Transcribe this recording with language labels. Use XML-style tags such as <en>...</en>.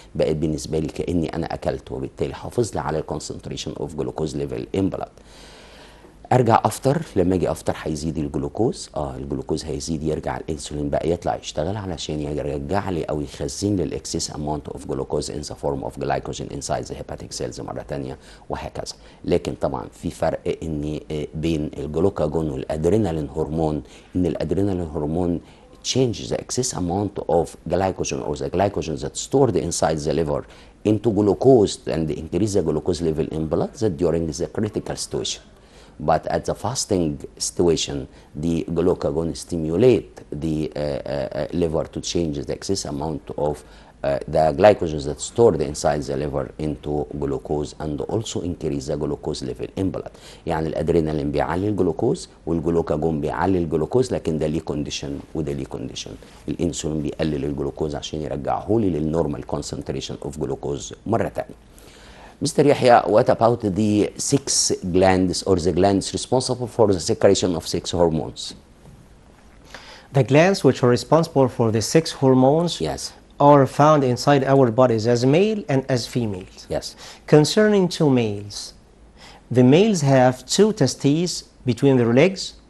<ar>بقت بالنسبه لي كاني انا اكلت، وبالتالي حافظ لي على</ar> <en>الكونسنتريشن اوف جلوكوز ليفل ان بلاد.</en> <ar>ارجع افطر، لما اجي افطر هيزيد الجلوكوز، الجلوكوز هيزيد، يرجع الانسولين بقى يطلع يشتغل علشان يرجع لي او يخزن لي</ar> <en>الاكسس amount of glucose in the form of glycogen inside the hepatic cells</en> <ar>مره ثانيه، وهكذا. لكن طبعا في فرق ان بين الجلوكاجون والادرينالين هرمون، ان الادرينالين هرمون</ar> <en>change the excess amount of glycogen or the glycogen that's stored inside the liver into glucose and increase the glucose level in blood that during the critical situation. But at the fasting situation, the glucagon stimulate the liver to change the excess amount of the glycogen that's stored inside the liver into glucose and also increase the glucose level in blood.</en> <ar>يعني الادرينالين بيعلي الجلوكوز والجلوكاجون بيعلي الجلوكوز، لكن ده ليه كونديشن وده ليه كونديشن. الانسولين بيقلل الجلوكوز عشان يرجعه لي</ar> <en>للنورمال concentration of glucose</en> <ar>مره ثانيه.</ar> <en>Mr. Yahya, what about the 6 glands or the glands responsible for the secretion of 6 hormones? The glands which are responsible for the 6 hormones are found inside our bodies as male and as females. Yes. Concerning 2 males, the males have 2 testes between their legs.</en>